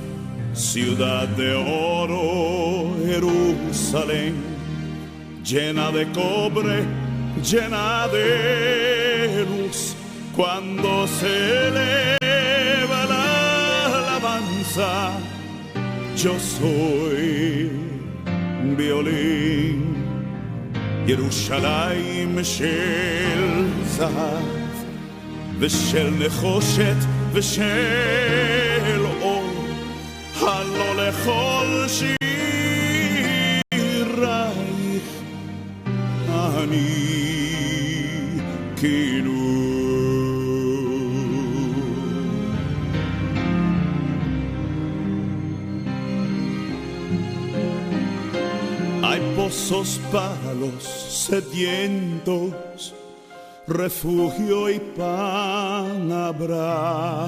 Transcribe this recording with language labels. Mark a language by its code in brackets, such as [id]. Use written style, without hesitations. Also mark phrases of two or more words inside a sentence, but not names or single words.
[es] Ciudad de oro, Jerusalén, llena de cobre, llena de luz. Cuando se eleva la alabanza, yo soy violín. [he] ירושלים של זהב ושל נחושת ושל אור, הלא לכל שירייך אני כינור. [es] Hay pozos para los sedientos, refugio y pan habrá.